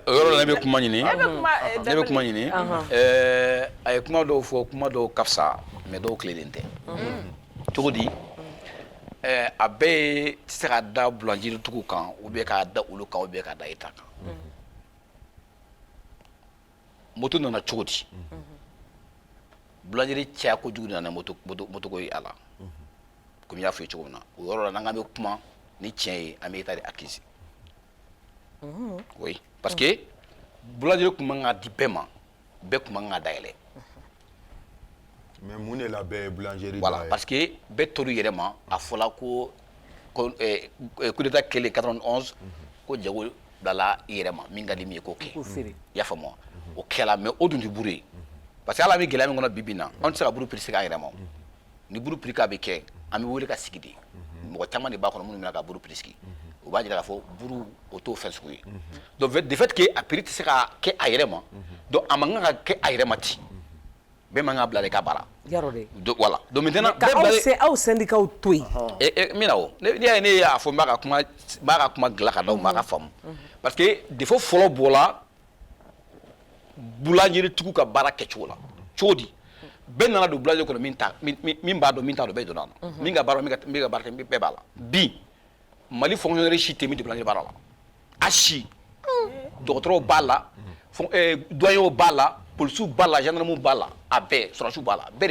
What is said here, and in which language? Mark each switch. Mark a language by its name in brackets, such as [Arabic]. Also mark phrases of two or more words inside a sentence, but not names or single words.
[Bambara] o yɔrɔ la ne bɛ kuma ɲini a ye kuma dɔw fɔ kuma dɔw ka fisa mais dɔw tilennen tɛ cogo di a bɛɛ ye tɛ se ka da boulangerie-tigiw kan [French] ou bien [Bambara] k'a da olu kan [French] ou bien [Bambara] k'a da État kan moto nana cogo di boulangerie caya kojugu nana moto ko ye a la komi n y'a fɔ i ye cogo min na o yɔrɔ la n'an k'an bɛ kuma ni tiɲɛ ye an bɛ État de accuser [French] oui parce que [Bambara] boulangerie tun man ka di bɛɛ ma bɛɛ tun man ka dayɛlɛ mais mun de la bɛɛ ye boulangerie [French] voilà parce que [Bambara] bɛɛ tor'u yɛrɛ ma a fɔla ko [French] coup d'état [Bambara] kɛlen 91 ko jago bilala i yɛrɛ ma min ka di min ye k'o kɛ i y'a faamu wa o kɛla mais o dun tɛ buru ye [French] parce que [Bambara] hali an bɛ gɛlɛya min kɔnɔ bi bi in na anw tɛ se ka buru prix segin an yɛrɛ ma ni buru prix k'a bɛ kɛ an bɛ wele ka sigi de mɔgɔ caman de b'a kɔnɔ minnu bɛna ka buru prix sigi o b'a jira k'a fɔ buru o t'o fɛn sugu ye [French] donc de fait que [Bambara] a prix tɛ se ka kɛ a yɛrɛ ma donc a man kan ka kɛ a yɛrɛ ma ten bɛɛ man kan ka bila de ka baara [French] voilà donc maintenant [Bambara] aw syndicat to yen min na o ne y'a fɔ n b'a ka kuma dilan ka d'aw ma a ka faamu [French] parce que défaut [Bambara] fɔlɔ bɔra boulangerie-tigiw ka baara kɛcogo la cogo di bɛɛ nana don boulangerie kɔnɔ min b'a dɔn min t'a dɔn bɛɛ donna a la min ka baara min ka baara kɛ bɛɛ b'a la bi Mali fonctionnaire si tɛ min tɛ boulangerie baara la a si dɔgɔtɔrɔw b'a la doyenw b'a la policiers b'a la gendarmew b'a la a bɛɛ sɔrɔdasiw b'a la bɛɛ de